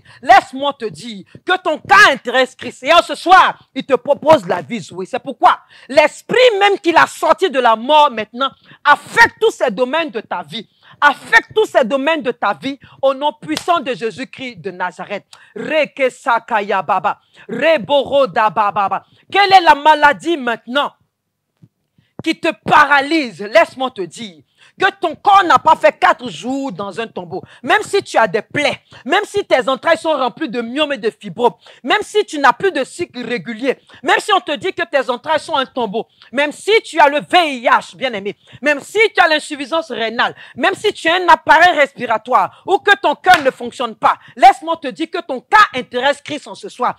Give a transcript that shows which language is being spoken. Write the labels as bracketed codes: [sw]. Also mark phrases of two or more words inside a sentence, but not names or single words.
[fr] Laisse-moi te dire que ton cas intéresse Christ. Et ce soir, il te propose la vie, oui. C'est pourquoi l'esprit même qu'il a sorti de la mort maintenant affecte tous ces domaines de ta vie. Affecte tous ces domaines de ta vie au nom puissant de Jésus-Christ de Nazareth. Rekesakaya baba, reboroda baba. Quelle est la maladie maintenant qui te paralyse? Laisse-moi te dire que ton corps n'a pas fait 4 jours dans un tombeau. Même si tu as des plaies, même si tes entrailles sont remplies de myomes et de fibromes, même si tu n'as plus de cycle régulier, même si on te dit que tes entrailles sont un tombeau, même si tu as le VIH, bien aimé, même si tu as l'insuffisance rénale, même si tu as un appareil respiratoire ou que ton cœur ne fonctionne pas, laisse-moi te dire que ton cas intéresse Christ en ce soir.